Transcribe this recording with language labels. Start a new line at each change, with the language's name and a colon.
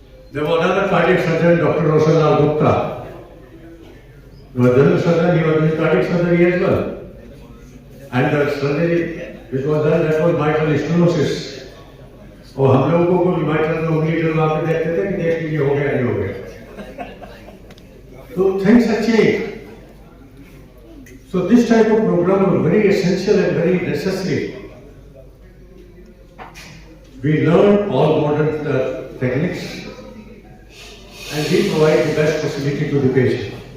English: There was another cardiac surgeon, Dr. Roshan Lal Gupta. He was general surgeon, he was doing cardiac surgery as well. And the surgery which was done, that was mitral stenosis.
Hindi: और हम लोगों को भी mitral में उंगली डलवा के देखते थे कि देख लीजिए हो गया नहीं हो गया.
English: So things have changed. So this type of program was very essential and very necessary. We learn all modern techniques and we provide the best facility to the patient.